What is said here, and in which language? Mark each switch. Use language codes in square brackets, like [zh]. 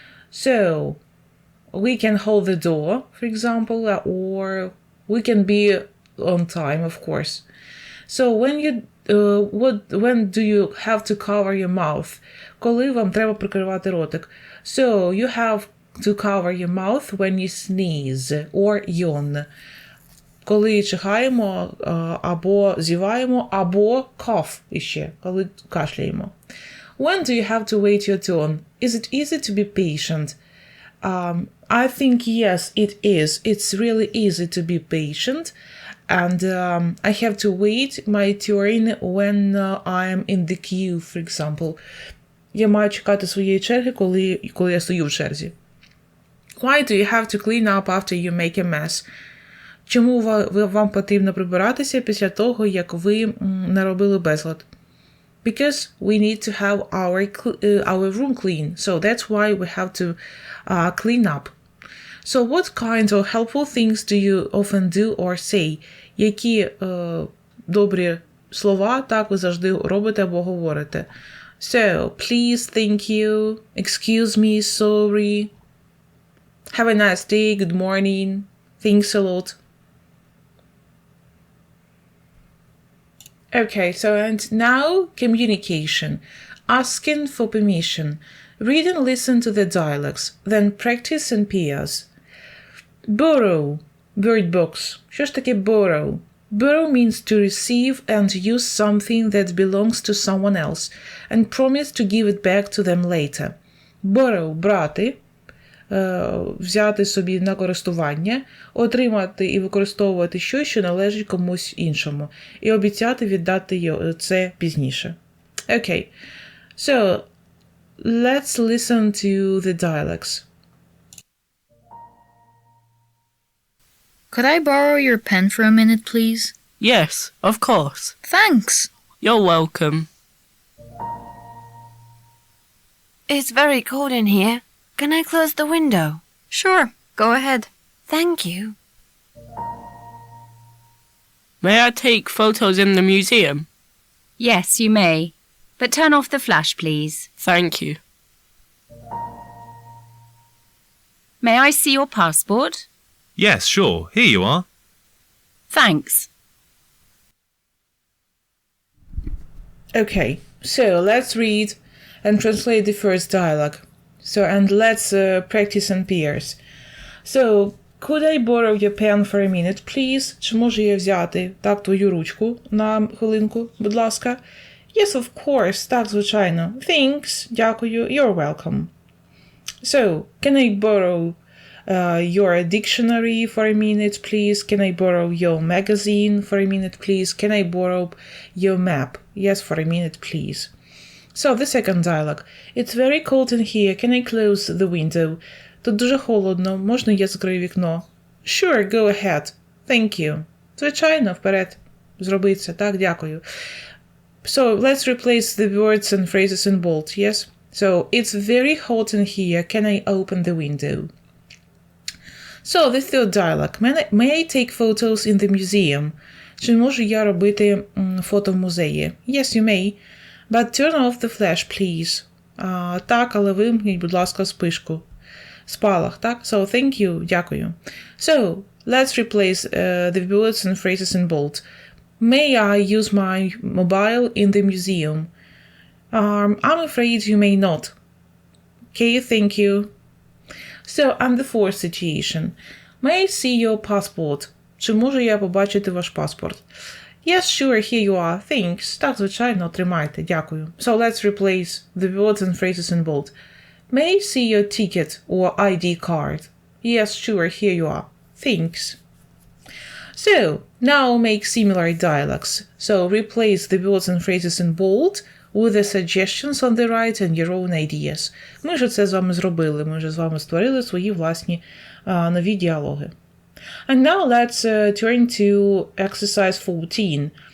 [en] So, we can hold the door, for example, or we can be on time, of course. So, when do you have to cover your mouth? [uk] Коли вам треба прикривати ротик. [en] So, you have to cover your mouth when you sneeze or yawn. [uk] Коли чихаємо, або зіваємо, або cough іще, коли кашляємо. [en] When do you have to wait your turn? Is it easy to be patient? I think yes, it is. It's really easy to be patient. And I have to wait my turn when I'm in the queue, for example. [uk] Я маю чекати своєї черги, коли я стою в черзі. [en] Why do you have to clean up after you make a mess? [uk] Чому вам потрібно прибиратися після того, як ви наробили безлад? [en] Because we need to have our room clean. So that's why we have to clean up. So what kinds of helpful things do you often do or say? [uk] Які добрі слова так ви завжди робите або говорите? [en] So, please, thank you, excuse me, sorry, have a nice day, good morning, thanks a lot. Okay, so and now communication. Asking for permission. Read and listen to the dialogues. Then practice in pairs. Borrow. Bird box. [uk] Що ж таке borrow? [en] Borrow means to receive and use something that belongs to someone else and promise to give it back to them later. [uk] Borrow – брати, взяти собі на користування, отримати і використовувати щось, що належить комусь іншому, і обіцяти віддати це пізніше. [en] Okay, so let's listen to the dialects. Could I borrow your pen for a minute, please? Yes, of course. Thanks. You're welcome. It's very cold in here. Can I close the window? Sure, go ahead. Thank you. May I take photos in the museum? Yes, you may. But turn off the flash, please. Thank you. May I see your passport? Yes, sure. Here you are. Thanks. Okay, so let's read and translate the first dialogue. So, and let's practice in pairs. So, could I borrow your pen for a minute, please? [uk] Чи можу я взяти, так, твою ручку на хвилинку, будь ласка? [en] Yes, of course, [uk] так, звичайно. [en] Thanks, [uk] дякую, [en] you're welcome. So, can I borrow your dictionary for a minute, please? Can I borrow your magazine for a minute, please? Can I borrow your map? Yes, for a minute, please. So, the second dialogue. It's very cold in here. Can I close the window? [uk] Тут дуже холодно. Можна я закрию вікно? [en] Sure, go ahead. Thank you. [uk] Звичайно, вперед. Зроби це. Так, дякую. [en] So, let's replace the words and phrases in bold, yes? So, it's very hot in here. Can I open the window? So, the third dialogue. May I take photos in the museum? [uk] Чи можу я робити фото в музеї? [en] Yes, you may. But turn off the flash, please. [uk] Так, але вимкніть, будь ласка, спишку. Спалах, так? [en] So, thank you, [uk] дякую. [en] So, let's replace the words and phrases in bold. May I use my mobile in the museum? I'm afraid you may not. Okay, thank you. So, and the fourth situation. May I see your passport? [uk] Чи можу я побачити ваш паспорт? [en] Yes, sure, here you are. Thanks. [uk] Так, звичайно, отримайте. Дякую. [en] So, let's replace the words and phrases in bold. May I see your ticket or ID card? Yes, sure, here you are. Thanks. So, now make similar dialogues. So, replace the words and phrases in bold with the suggestions on the right and your own ideas. [uk] Ми ж це з вами зробили. Ми ж з вами створили свої власні нові діалоги. [en] And now let's turn to exercise 14.